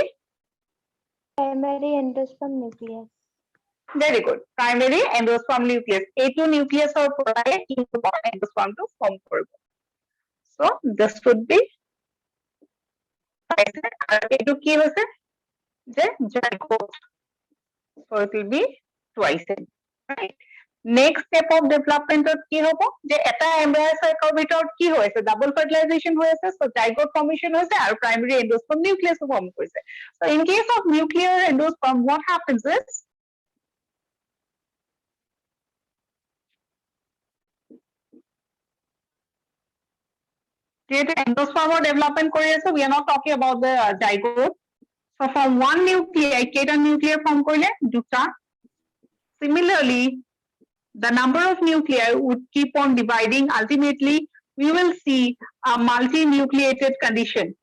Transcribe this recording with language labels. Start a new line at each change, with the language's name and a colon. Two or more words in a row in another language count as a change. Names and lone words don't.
English: Primary endosperm nucleus. Very good. Primary endosperm nucleus.
Assamese: এইটো nucleus or পৰাই
English: endosperm to form
Assamese: কৰিব.
English: So this would be
Assamese: এইটো কি হৈছে যে
English: zygote, so it will be twice, right? Next step of development
Assamese: কি হ'ব যে এটা
English: embryo sac
Assamese: ভিতৰত কি হৈছে
English: double fertilization
Assamese: হৈ আছে, so
English: zygote formation
Assamese: হৈছে আৰু
English: primary endosperm nucleus form
Assamese: কৰিছে.
English: So in case of nuclear endosperm, what happens is
Assamese: যিহেতু endosperm development কৰি আছে,
English: we are not talking about the zygote. So from one nuclei,
Assamese: কেইটা
English: nuclei form
Assamese: কৰিলে দুটা.
English: Similarly, the number of nuclei would keep on dividing. Ultimately, we will see a multinucleated condition.